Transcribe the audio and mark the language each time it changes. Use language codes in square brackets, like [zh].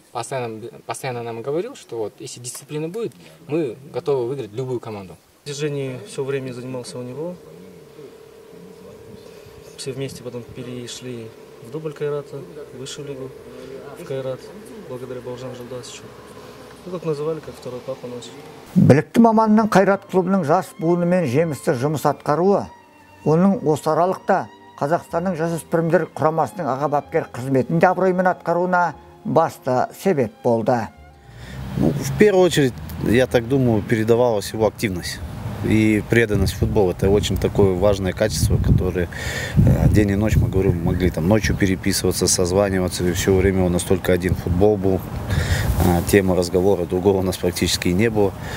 [ru] Постоянно нам говорил, что вот если дисциплина будет, мы готовы выиграть любую команду. В движении все время занимался у него. Все вместе потом перешли в дубль Кайрата, высшую лигу в Кайрат, благодаря Бауыржан Жолдасовичу. Ну, как называли, как второй папа наш. [kk] Білікті маманның Қайрат клубының жас буынымен жемісті жұмыс атқаруы, оның осы аралықта Қазақстанның жасөспірімдер құрамасының аға бапкер қызметінде абыроймен атқаруына басты себеп болды. [ru] В первую очередь, я так думаю, передавалась его активность и преданность футболу. Это очень такое важное качество, которое день и ночь, мы говорим, могли там ночью переписываться, созваниваться, и все время у нас только один футбол был, тема разговора, другого у нас практически не было.